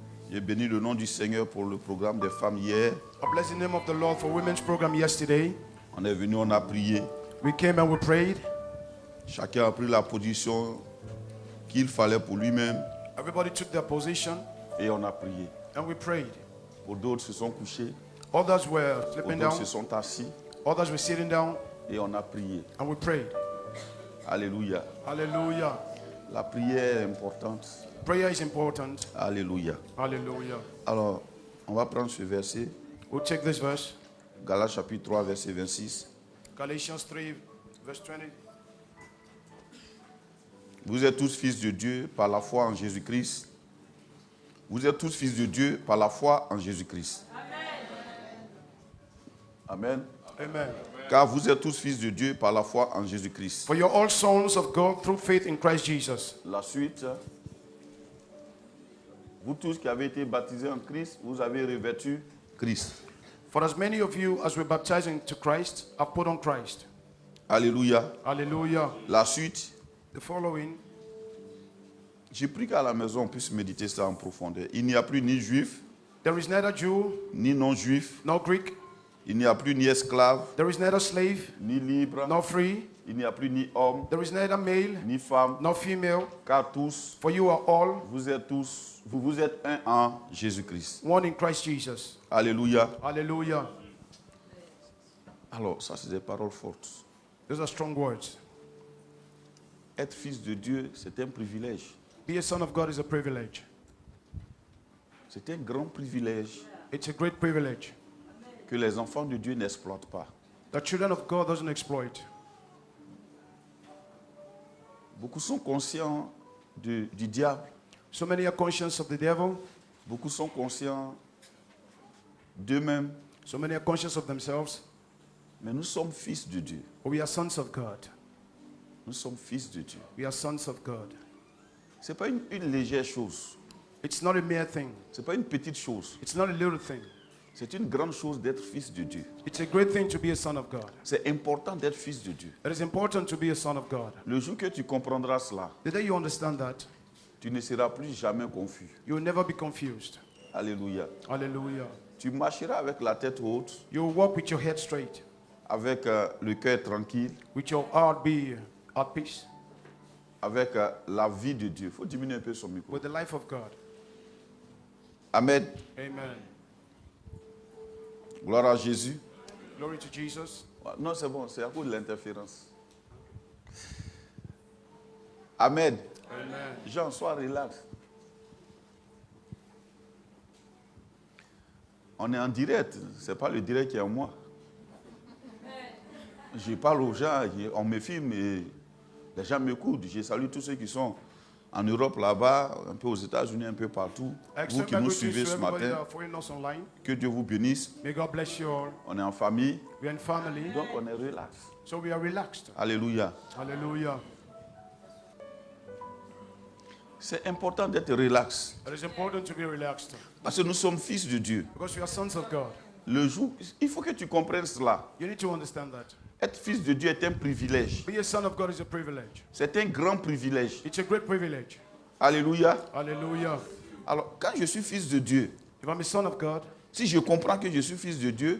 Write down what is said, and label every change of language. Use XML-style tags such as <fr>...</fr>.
<fr>J'ai béni le nom du Seigneur pour le programme des femmes hier.</fr> <en>I bless the name of the Lord for women's program yesterday.</en> <fr>On est venu, on a prié.</fr> <en>We came and we prayed.</en> <fr>Chacun a pris la position qu'il fallait pour lui-même</fr> <en>Everybody took their position</en> <fr>et on a prié.</fr> <en>and we prayed.</en> <fr>Pour d'autres se sont couchés,</fr> <en>Others were</en> <fr>pour</fr> <en>sleeping</en> <fr>d'autres</fr> <en>down.</en> <fr>se sont assis</fr> <en>Others were sitting down</en> <fr>et on a prié.</fr> <en>and we prayed.</en> <fr>Alléluia.</fr> <en>Hallelujah.</en> <fr>La prière est importante.</fr> <en>Prayer is important.</en> <fr>Alléluia.</fr> <en>Hallelujah.</en> <fr>Alors, on va prendre ce verset.</fr> <en>We'll take this verse.</en> <fr>Galates chapitre 3, verset 26.</fr> <en>Galatians 3, verse 20.</en> <fr>Vous êtes tous fils de Dieu par la foi en Jésus-Christ. Vous êtes tous fils de Dieu par la foi en Jésus-Christ. Amen.</fr> <en>Amen.</en> <fr>Car vous êtes tous fils de Dieu par la foi en Jésus-Christ.</fr> <en>For you're all sons of God through faith in Christ Jesus.</en> <fr>La suite. Vous tous qui avez été baptisés en Christ, vous avez revêtu Christ.</fr> <en>For as many of you as were baptized into Christ have put on Christ.</en> <fr>Alléluia.</fr> <en>Hallelujah.</en> <fr>La suite.</fr> <en>The following.</en> <fr>J'ai pris qu'à la maison on puisse méditer ça en profondeur. Il n'y a plus ni juif,</fr> <en>There is neither Jew</en> <fr>ni non-juif.</fr> <en>nor Greek.</en> <fr>Il n'y a plus ni esclave,</fr> <en>There is neither slave</en> <fr>ni libre.</fr> <en>nor free.</en> <fr>Il n'y a plus ni homme,</fr> <en>There is neither male</en> <fr>ni femme.</fr> <en>nor female.</en> <fr>Car tous,</fr> <en>For you are all</en> <fr>vous êtes un en Jésus-Christ.</fr> <en>one in Christ Jesus.</en> <fr>Alléluia.</fr> <en>Hallelujah.</en> <fr>Alors, ça c'est des paroles fortes.</fr> <en>Those are strong words.</en> <fr>Être fils de Dieu, c'est un privilège.</fr> <en>Be a son of God is a privilege.</en> <fr>C'est un grand privilège</fr> <en>It's a great privilege</en> <fr>que les enfants de Dieu n'exploitent pas.</fr> <en>that children of God doesn't exploit.</en> <fr>Beaucoup sont conscients du diable.</fr> <en>So many are conscious of the devil.</en> <fr>Beaucoup sont conscients d'eux-mêmes.</fr> <en>So many are conscious of themselves.</en> <fr>Mais nous sommes fils de Dieu.</fr> <en>We are sons of God.</en> <fr>Nous sommes fils de Dieu.</fr> <en>We are sons of God.</en> <fr>Ce n'est pas une légère chose.</fr> <en>It's not a mere thing.</en> <fr>Ce n'est pas une petite chose.</fr> <en>It's not a little thing.</en> <fr>C'est une grande chose d'être fils de Dieu.</fr> <en>It's a great thing to be a son of God.</en> <fr>C'est important d'être fils de Dieu.</fr> <en>It is important to be a son of God.</en> <fr>Le jour que tu comprendras cela,</fr> <en>The day you understand that,</en> <fr>tu ne seras plus jamais confus.</fr> <en>you will never be confused.</en> <fr>Alléluia.</fr> <en>Hallelujah.</en> <fr>Tu marcheras avec la tête haute,</fr> <en>You will walk with your head straight,</en> <fr>avec le cœur tranquille,</fr> <en>with your heart be at peace,</en> <fr>avec la vie de Dieu. Il faut diminuer un peu son micro.</fr> <en>with the life of God.</en> <fr>Amen.</fr> <en>Amen.</en> <fr>Gloire à Jésus.</fr> <en>Glory to Jesus.</en> <fr>Non, c'est bon, c'est à cause de l'interférence. Amen.</fr> <en>Amen.</en> <fr>Jean, sois relax. On est en direct, ce n'est pas le direct qui est en moi. Je parle aux gens, on me filme et les gens m'écoutent. Je salue tous ceux qui sont en Europe là-bas, un peu aux États-Unis, un peu partout. Vous qui nous suivez ce matin, que Dieu vous bénisse.</fr> <en>May God bless you all.</en> <fr>On est en famille,</fr> <en>We are in family,</en> <fr>donc on est relax.</fr> <en>so we are relaxed.</en> <fr>Alléluia.</fr> <en>Hallelujah.</en> <fr>C'est important d'être relax</fr> <en>It is important to be relaxed</en> <fr>parce que nous sommes fils de Dieu.</fr> <en>because we are sons of God.</en> <fr>Le jour, il faut que tu comprennes cela.</fr> <en>You need to understand that.</en> <fr>Être fils de Dieu est un privilège.</fr> <en>Be a son of God is a privilege.</en> <fr>C'est un grand privilège.</fr> <en>It's a great privilege.</en> <fr>Alléluia.</fr> <en>Hallelujah.</en> <fr>Alors, quand je suis fils de Dieu,</fr> <en>If I'm a son of God,</en> <fr>si je comprends que je suis fils de Dieu,</fr>